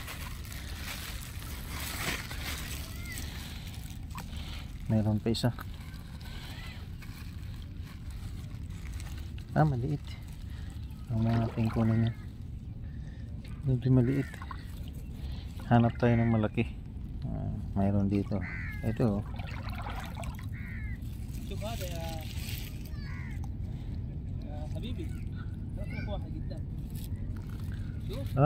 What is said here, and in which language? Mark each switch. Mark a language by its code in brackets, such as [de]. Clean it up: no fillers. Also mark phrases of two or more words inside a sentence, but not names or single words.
[tl] Meron pa isa. Maliit. Ang mga ating kunin yan. Medyo maliit. Hanap tayo ng malaki. Mayroon dito. Ito. [ar] شوف هذا يا حبيبي اطلق واحد قدام شوف